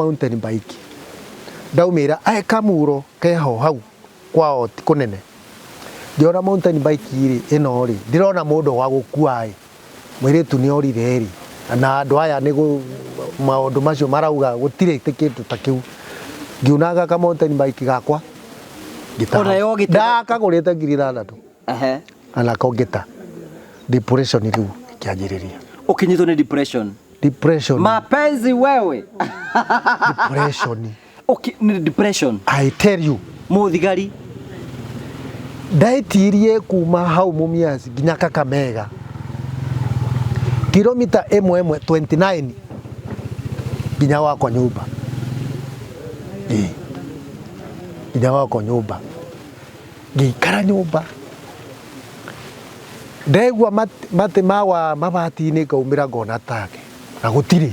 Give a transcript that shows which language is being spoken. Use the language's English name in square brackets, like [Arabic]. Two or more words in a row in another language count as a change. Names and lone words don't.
[English] mountain bike [Kikuyu] ndaumira kamuro keho hau kwao ti kunene ngiona [English] mountain bike [Kikuyu] iri ino ri ndirona mundu wa gukua mwiritu ni orire ri na andu aya ni maundu macio marauga gutire kindu ta kiu ngiunaga ka [English] mountain bike [Kikuyu] gakwa ndakagurite 6,000 ana kongeta depression riu ikianjiriria ukinyitwo ni depression [Swahili] mapenzi wewe [Kikuyu] ni depression [English] I tell you [Kikuyu] muthigari ndaitirie kuma hau Mumias nginya Kakamega kilomita 29 nginya wako nyumba nginya wako nyumba ngĩikara nyũmba ndegua mate mawa mabati-inĩ ngaumĩra ngona take na gũtirĩ.